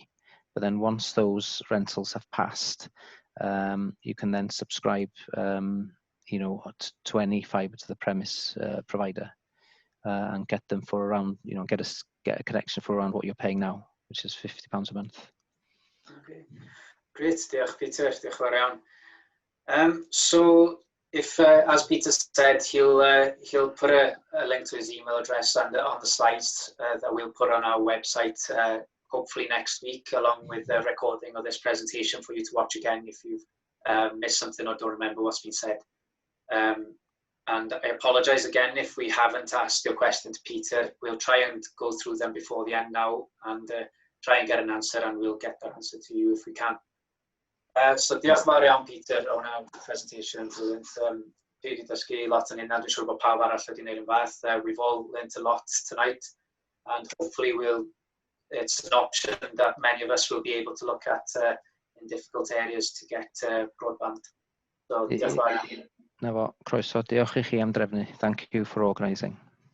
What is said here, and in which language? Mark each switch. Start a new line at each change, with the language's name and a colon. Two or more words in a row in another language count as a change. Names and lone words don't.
English: But then once those rentals have passed, you can then subscribe, to any fibre to the premise provider, and get them for around, get a connection for around what you're paying now, which is £50 a month. Okay, great.
Welsh: Diolch, Peter. Diolch fawr iawn.
English: So, if, as Peter said, he'll put a link to his email address on the slides that we'll put on our website, hopefully next week, along with the recording of this presentation for you to watch again if you've missed something or don't remember what's been said. And I apologise again if we haven't asked your question to Peter. We'll try and go through them before the end now, and try and get an answer, and we'll get that answer to you if we can.
Welsh: So diolch fawr iawn, Peter, o'n presentation. Dwi wedi dysgu lot yn hynna, dwi'n siŵr bod pawb arall wedi gwneud yn fath.
English: We've all learnt a lot tonight, and hopefully it's an option that many of us will be able to look at in difficult areas to get broadband.
Welsh: So diolch fawr iawn. Na fo, croeso, diolch i chi am drefnu.
English: Thank you for organising.